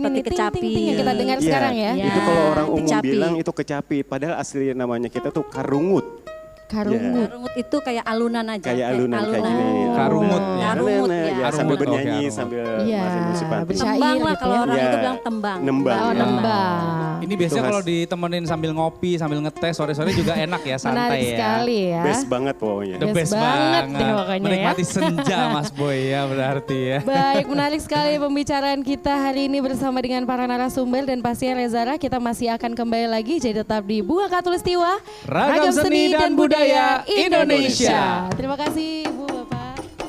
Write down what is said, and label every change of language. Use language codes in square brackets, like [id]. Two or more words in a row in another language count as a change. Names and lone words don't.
[id] nih, ting, kecapi. ting, ting yang kita dengar sekarang ya. Iya. Itu kalau orang umum kecapi. bilang itu kecapi, padahal asli namanya kita tuh karungut. Karungut. Karungut itu kayak alunan aja. Kayak alunan kayak gini. Karungut, ya. Karungut, Nah, ya. sambil Karungut, bernyanyi oke, sambil Iya, masih musik panti. bersyair Tembang lah gitu kalau ya. orang Iya. itu bilang tembang. Nembang. Oh, ya. nembang. Ini biasanya Itu kalau khas. ditemenin sambil ngopi, sambil ngetes sore-sore juga enak ya, santai Menarik ya. sekali ya. Best banget pokoknya. The Best best banget banget. deh pokoknya ya. Menikmati senja Mas Boy ya berarti ya. Baik, menarik sekali pembicaraan kita hari ini bersama dengan para narasumber dan pastinya Rezara kita masih akan kembali lagi jadi tetap di Bunga Khatulistiwa, Ragam Seni dan Budaya Indonesia. Terima kasih Bu, Bapak.